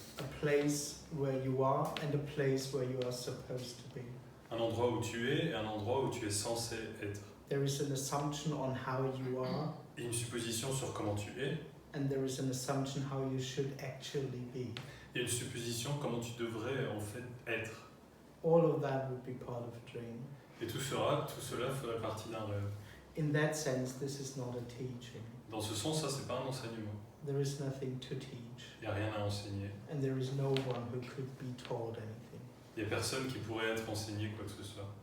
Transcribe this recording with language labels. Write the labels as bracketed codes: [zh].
[en] a place where you are and a place where you are supposed to be. [fr] un endroit où tu es et un endroit où tu es censé être. [en] There is an assumption on how you are, [fr] Et une supposition sur comment tu es, [en] and there is an assumption how you should actually be. [fr] et une supposition comment tu devrais en fait être. [en] All of that would be part of a dream. [fr] Et tout cela ferait partie d'un rêve. [en] In that sense, this is not a teaching. [fr] Dans ce sens, ça c'est pas un enseignement. [en] There is nothing to teach, [fr] Il n'y a rien à enseigner. [en] and there is no one who could be taught anything. [fr] Il n'y a personne qui pourrait être enseigné quoi que ce soit.